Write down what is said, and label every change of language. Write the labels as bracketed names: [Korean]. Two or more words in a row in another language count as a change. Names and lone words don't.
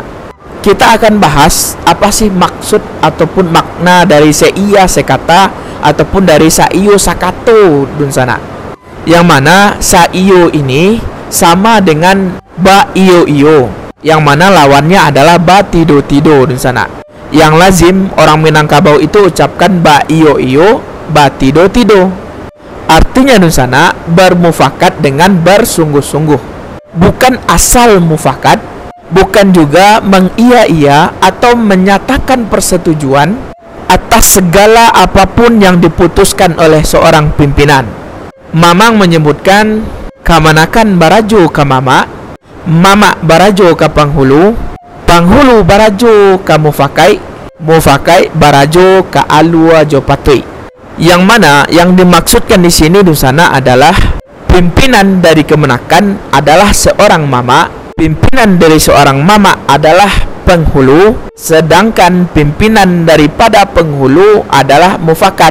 [Indonesian] Kita akan bahas apa sih maksud ataupun makna dari Seiya Sekata ataupun dari [Minangkabau] Saiyo Sakato [Indonesian] di sana. Yang mana Saiyo ini sama dengan [Minangkabau] Ba Iyo Iyo, [Indonesian] yang mana lawannya adalah [Minangkabau] Ba Tido Tido [Indonesian] di sana. Yang lazim orang Minangkabau itu ucapkan [Minangkabau] Ba Iyo Iyo, Ba Tido Tido. [Indonesian] Artinya di sana bermufakat dengan bersungguh-sungguh. Bukan asal mufakat, bukan juga mengiya-iya atau menyatakan persetujuan atas segala apapun yang diputuskan oleh seorang pimpinan. Mamang menyebutkan [Minangkabau] kamanakan barajo ka mama, mama barajo ka panghulu, panghulu barajo ka mufakai, mufakai barajo ka alua jo patui. [Indonesian] Yang mana yang dimaksudkan di sini di sana adalah pimpinan dari kemenakan adalah seorang mama, pimpinan dari seorang mama adalah penghulu, sedangkan pimpinan daripada penghulu adalah mufakat.